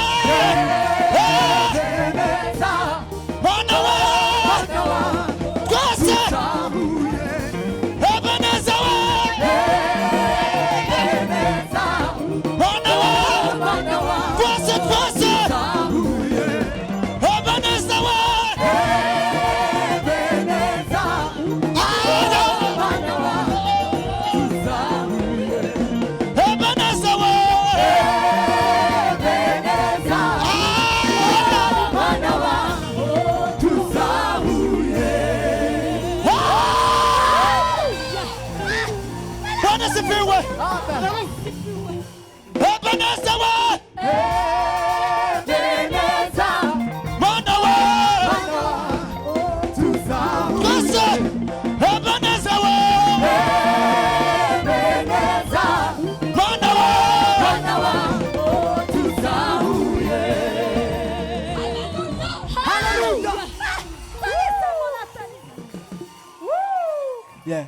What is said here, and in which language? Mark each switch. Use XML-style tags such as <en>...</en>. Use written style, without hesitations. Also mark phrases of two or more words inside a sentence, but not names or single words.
<rw>Ebeneza Mana wa twese Ebeneza wa Ebeneza Mana wa twese twese Ebeneza wa Ebeneza</rw> <sw>Ebeneza wa Bwana sifiwe</sw> <rw>Ebeneza wa Mana wa twese Ebeneza wa Mana wa Yeah.</rw>